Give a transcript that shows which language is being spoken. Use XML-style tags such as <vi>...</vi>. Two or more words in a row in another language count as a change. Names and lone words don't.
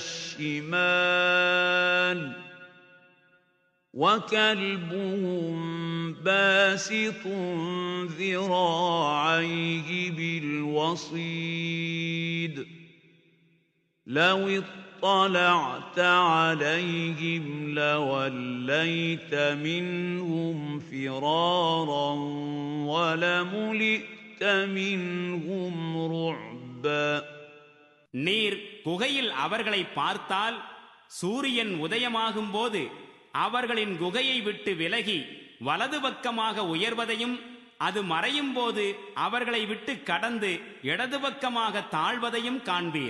<ar>الشمال وكلبهم باسط ذراعيه بالوصيد لو اطلعت عليهم لوليت منهم فرارا ولملئت منهم رعبا</ar> <ta>நீர் குகையில் அவர்களை பார்த்தால் சூரியன் உதயமாகும் போது அவர்களின் குகையை விட்டு விலகி வலது பக்கமாக உயர்வதையும் அது மறையும் போது அவர்களை விட்டு கடந்து இடது பக்கமாக தாழ்வதையும் காண்பீர்.</ta>